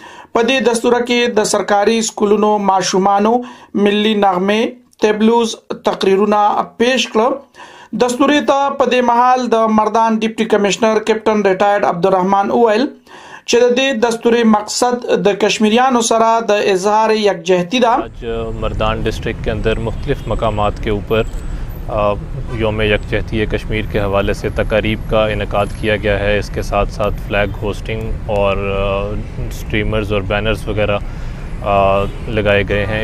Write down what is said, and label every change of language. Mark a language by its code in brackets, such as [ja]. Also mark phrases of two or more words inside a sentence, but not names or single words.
[ps] په دې دستوره کې د سرکاري سکولونو ماشومانو ملي نغمه تبلوز تقریرونه پیش کړل. دستوري ته په دې محل د مردان ډیپټي کمشنر کیپټن ریټایرډ عبدالرحمن اویل چې د دې دستوري مقصد د کشمیریانو سره د اظهار یکجہتی دا. [ur] آج مردان ڈسٹرکٹ کے اندر مختلف مقامات کے اوپر یوم یکجہتی کشمیر کے حوالے سے تقاریب کا انعقاد کیا گیا ہے. اس کے ساتھ ساتھ [en] flag hoisting [ur] اور سٹریمرز اور بینرز وغیرہ لگائے گئے ہیں.